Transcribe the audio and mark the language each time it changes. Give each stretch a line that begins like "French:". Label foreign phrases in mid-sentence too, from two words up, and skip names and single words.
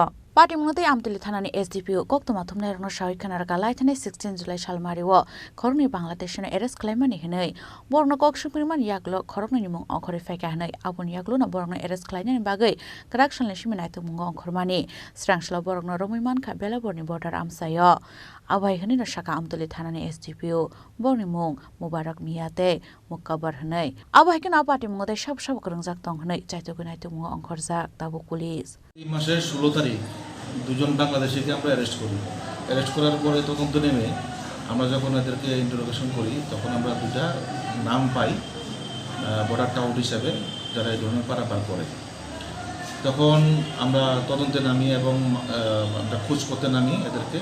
Kok Borok: Patimungte Amtoli thanani SDPO koktoma thumnai rokno shahid khanar galai thane 16 July salmariwo khorongni Bangladesh ne arrest claimani hinai borno kokshukriman yaklo khorongni nimung okhore faika hinai abun yaklo na borno arrest claimani bagai correction leshimi naitung mungong khormani Srangshalo borno romiman kha belaborni border amsayo Abai hini shaka Amtoli thanani SDPO borni mung Mubarak Miyate Mukabar hinai abai kena patimungte sab korungjak tong hinai chaito gunaitung mung onkhorjak tabu police
Bangla: এই মাসের 16 তারিখ দুজন বাংলাদেশিকে আমরা অ্যারেস্ট করি অ্যারেস্ট করার পরে তদন্ত নেমে আমরা যখন এদেরকে ইন্টারোগেশন করি তখন আমরা দুটা নাম পাই
English: border tout
Bangla: হিসাবে যারা এই ধরনের পারাপার করে তখন আমরা তদন্তে নামি এবং আমরা খোঁজ করতে নামি এদেরকে।